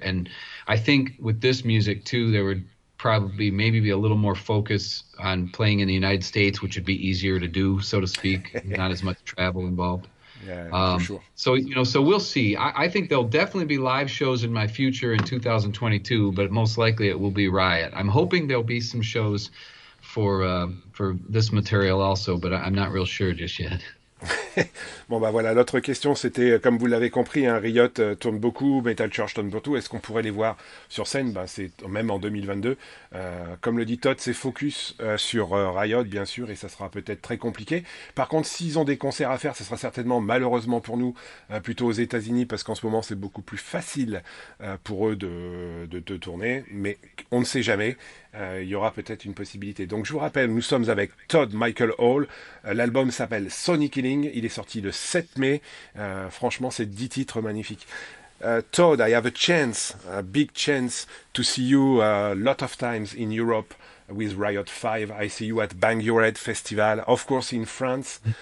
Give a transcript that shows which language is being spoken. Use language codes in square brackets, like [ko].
[en] And I think with this music too, there would probably maybe be a little more focus on playing in the United States, which would be easier to do, so to speak, not as much travel involved. Yeah, for sure. So we'll see. I think there'll definitely be live shows in my future in 2022, but most likely it will be Riot. I'm hoping there'll be some shows for this material also, but I'm not real sure just yet. [fr] Bon bah voilà, l'autre question c'était, comme vous l'avez compris, hein, Riot tourne beaucoup, Metal Church tourne beaucoup, est-ce qu'on pourrait les voir sur scène? Ben, c'est même en 2022. Comme le dit Todd, c'est focus sur Riot bien sûr, et ça sera peut-être très compliqué. Par contre, s'ils ont des concerts à faire, ce sera certainement, malheureusement pour nous, plutôt aux États-Unis, parce qu'en ce moment c'est beaucoup plus facile pour eux de tourner, mais on ne sait jamais. Il y aura peut-être une possibilité. Donc je vous rappelle, nous sommes avec Todd Michael Hall. L'album s'appelle Sonic Healing. Il est sorti le 7 mai. Franchement, c'est 10 titres magnifiques. [en] Todd, I have a big chance to see you a lot of times in Europe with Riot 5. I see you at Bang Your Head Festival, of course in France.